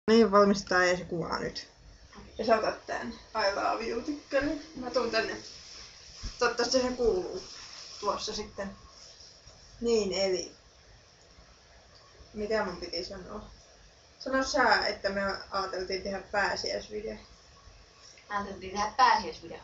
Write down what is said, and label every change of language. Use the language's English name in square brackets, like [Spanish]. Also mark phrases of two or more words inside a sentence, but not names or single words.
[Finnish] Niin, valmistetaan ja se kuvaa nyt. Ja sä otat tän [English] I love you [Finnish] -tykkärin. Mä tuun tänne. Toivottavasti se kuuluu tuossa sitten. Niin, eli... Mitä mun piti sanoa? Sano sä, että me ajateltiin tehdä pääsiäisvideo. Ajateltiin tehdä pääsiäisvideo.